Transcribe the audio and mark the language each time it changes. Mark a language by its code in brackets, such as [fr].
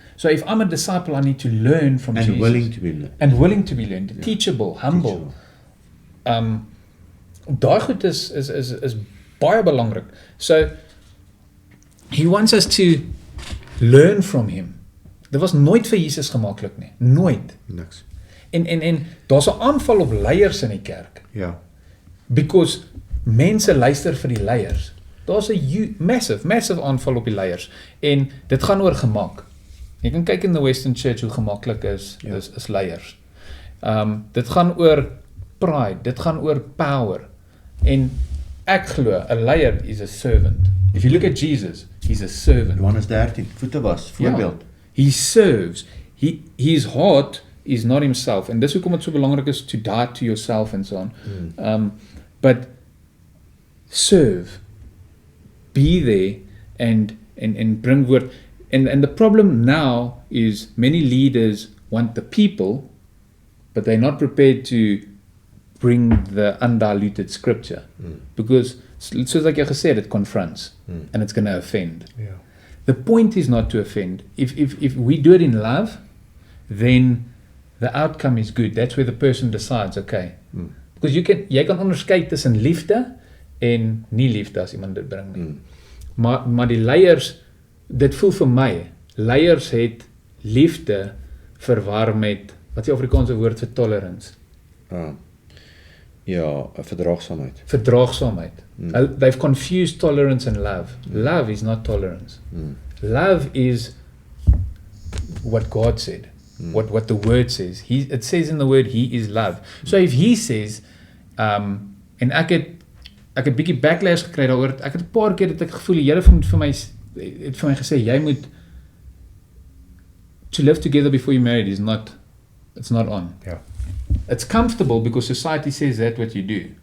[en] So if I'm a disciple, I need to learn from And Jesus. willing to be learned. And willing to be learned. Teachable, humble. [af] Daai goed is baie belangrik. [en] So he wants us to learn from him. [af] Dit was nooit vir Jesus gemaklik nie. Nooit. Niks. En daar's 'n aanval op leiers in die kerk. Ja. Because mense luister vir die leiers. Daar's 'n massive aanval op die leiers. En dit gaan oor gemak. Jy kan kyk in [en] the Western Church [af] hoe gemaklik is leiers. Dit gaan oor pride, dit gaan oor power. En ek glo, 'n leier is [en] a servant. If you look at Jesus, he's a servant. [af] Johannes 13, voete was, voorbeeld. [en] He serves. His heart is not himself. [af] En dis hoekom dit so belangrik is [en] to die to yourself and so on. But serve. Be there and bring word. And the problem now is many leaders want the people, but they're not prepared to bring the undiluted scripture. Because, [af] soos like jy gesê het, [en] it confronts. And it's going to offend. [af] Ja. [en] The point is not to offend. If we do it in love, then the outcome is good. That's where the person decides, okay. [af] Because jy kan onderskei tussen liefde en nie liefde as iemand dit bring nie. Maar die leiers, dit voel vir my, leiers het liefde verwar met, wat is die Afrikaanse woord vir tolerance? Ja, verdraagsaamheid. Verdraagsaamheid. [en] They've confused tolerance and love. Love is not tolerance. Love is what God said. What the word says. It says in the word, he is love. So if he says, [af] en ek het bietjie backlash gekry daaroor, ek het 'n paar keer dat ek gevoel, die Here het vir my gesê, jy moet, [en] to live together before you're married it's not on. [af] Ja. [en] It's comfortable because society says that's what you do.